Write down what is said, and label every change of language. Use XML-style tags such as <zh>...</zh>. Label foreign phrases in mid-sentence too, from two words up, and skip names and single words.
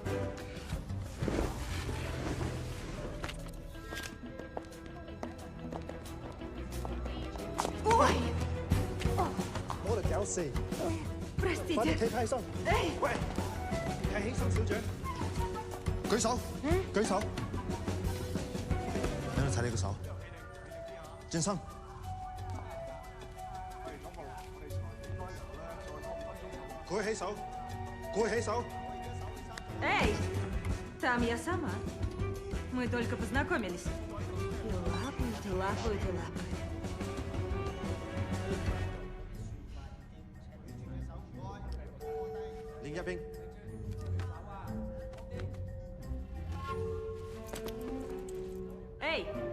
<ru>Ой,</ru> <yue>冇嚟搞事，快啲</yue> <ru>простите.</ru> <yue>企起身。</yue> <ru>Эй,</ru> <yue>喂，企起身，小姐。舉手，舉手。等我睇你個手。轉身。舉起手，舉起手。</yue> <ru>эй, там я сама. Мы только познакомились. И лапают, и лапают, и лапают.</ru> <yue>另一邊。</yue> <ru>Эй!</ru>